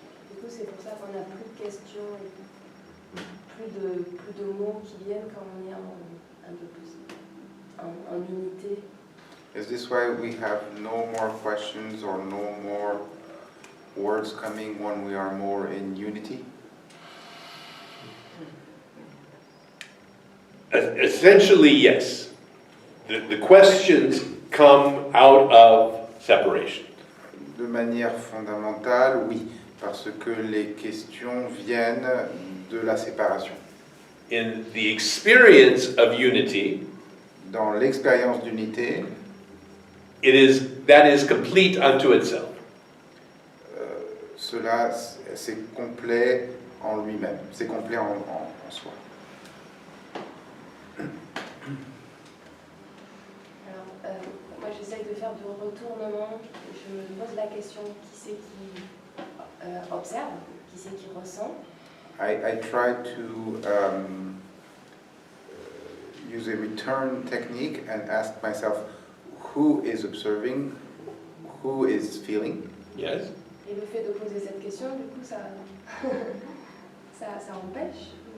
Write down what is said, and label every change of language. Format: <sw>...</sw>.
<fr>Du coup, c'est pour ça qu'on n'a plus de questions et plus de mots qui viennent quand on est un peu plus en unité.</fr> <en>Is this why we have no more questions or no more words coming when we are more in unity? Essentially, yes. The questions come out of separation.</en> <fr>De manière fondamentale, oui, parce que les questions viennent de la séparation.</fr> <en>In the experience of unity,</en> <fr>Dans l'expérience d'unité,</fr> <en>that is complete unto itself.</en> <fr>cela, c'est complet en lui-même, c'est complet en soi. Alors, moi, j'essaye de faire du retournement. Je me pose la question, qui c'est qui observe, qui c'est qui ressent.</fr> <en>I try to use a return technique and ask myself, who is observing, who is feeling? Yes?</en> <fr>Et le fait de poser cette question, du coup, ça empêche.</fr>